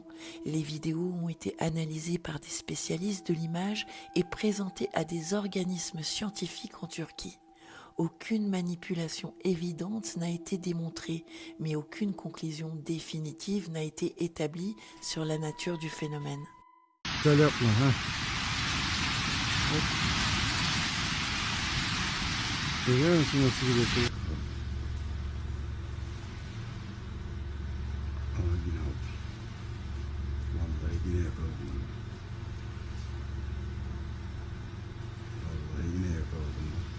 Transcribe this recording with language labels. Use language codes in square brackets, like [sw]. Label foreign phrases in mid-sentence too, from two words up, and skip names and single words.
[fr] Les vidéos ont été analysées par des spécialistes de l'image et présentées à des organismes scientifiques en Turquie. Aucune manipulation évidente n'a été démontrée, mais aucune conclusion définitive n'a été établie sur la nature du phénomène. [tr] Görüyor musun nasıl bir yapıyor? Ama yine oldu. Vallahi yine yakaladım. Vallahi yine yakaladım.